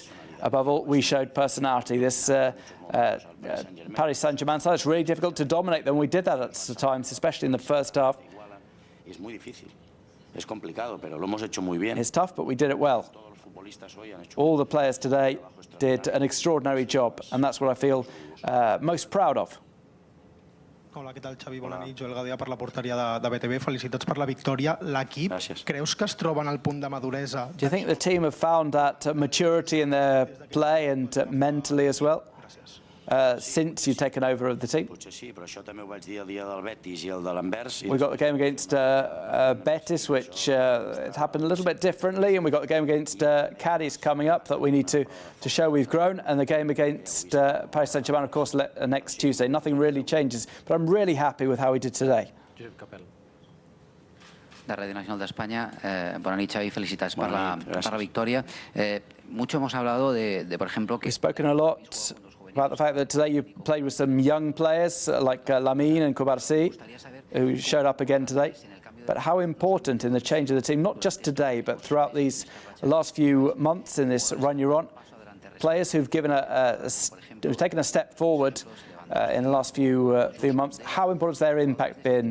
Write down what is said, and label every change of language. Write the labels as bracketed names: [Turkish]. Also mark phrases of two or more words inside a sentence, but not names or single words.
[English] Above all, we showed personality. This Paris Saint-Germain side, it's really difficult to dominate them. We did that at times, especially in the first half. It's tough, but we did it well. All the players today did an extraordinary job, and that's what I feel most proud of. [Catalan] Hola, què tal, Xavi? Bona nit. Joel Gaudià per la porteria de BTV. Felicitats per la victòria. L'equip, creus que es troba en el punt de maduresa? [English] Do you think the team have found that maturity in their play and mentally as well? Since you've taken over of the team? We've got the game against Betis, which it happened a little bit differently, and we've got the game against Cadiz coming up that we need to show we've grown, and the game against Paris Saint-Germain, of course, next Tuesday. Nothing really changes, but I'm really happy with how we did today. [Catalan] De Radio Nacional de España. Bona nit, Xavi. Felicitats per la victòria. [Spanish] Mucho hemos hablado de, por ejemplo, que... [English] We've spoken a lot about the fact that today you played with some young players like Lamine and Kubarsi, who showed up again today. But how important in the change of the team, not just today, but throughout these last few months in this run you're on, players who've given who've taken a step forward in the last few months, how important has their impact been?